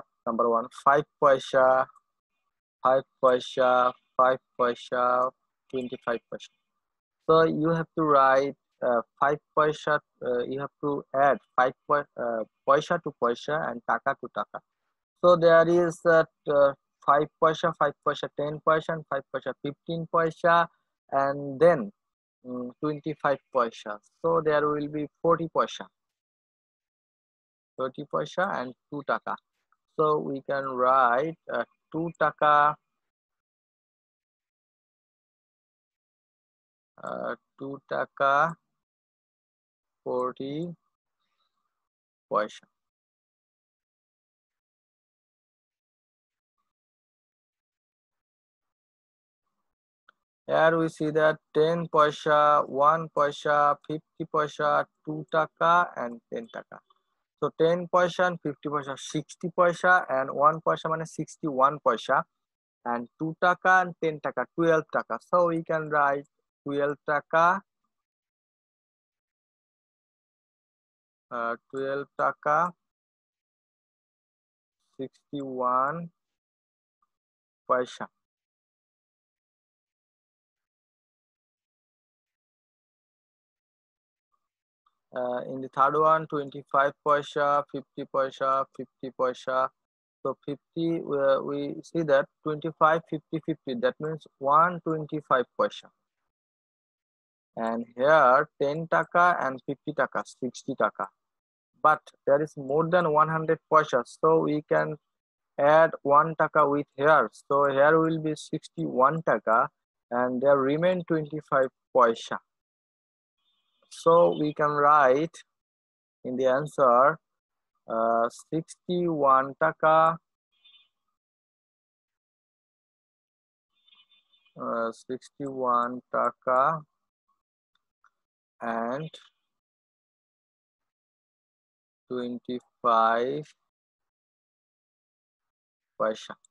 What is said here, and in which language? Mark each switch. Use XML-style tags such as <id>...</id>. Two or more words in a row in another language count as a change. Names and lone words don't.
<en>Number 1, 5 paisa, 5 paisa, 5 paisa, 25 paisa. So you have to write 5 paisa, you have to add 5 paisa to paisa and taka to taka. So there is 5 paisa, 5 paisa, 10 paisa, and 5 paisa, 15 paisa, and then 25 paisa. So there will be 40 paisa, 30 paisa, and 2 taka. So we can write 2 taka, 2 taka, 40 paisa. Here we see that 10 paisa, 1 paisa, 50 paisa, 2 taka, and 10 taka. So 10 paisa and 50 paisa, 60 paisa, and 1 paisa means 61 paisa, and 2 taka and 10 taka, 12 taka. So we can write 12 taka, 12 taka, 61 paisa. In the third one, 25 paisa, 50 paisa, 50 paisa. So 50, we see that 25, 50, 50. That means 125 paisa. And here 10 taka and 50 taka, 60 taka. But there is more than 100 paisa. So we can add 1 taka with here. So here will be 61 taka and there remain 25 paisa. So we can write in the answer 61 taka, 61 taka and 25 paisa.</en>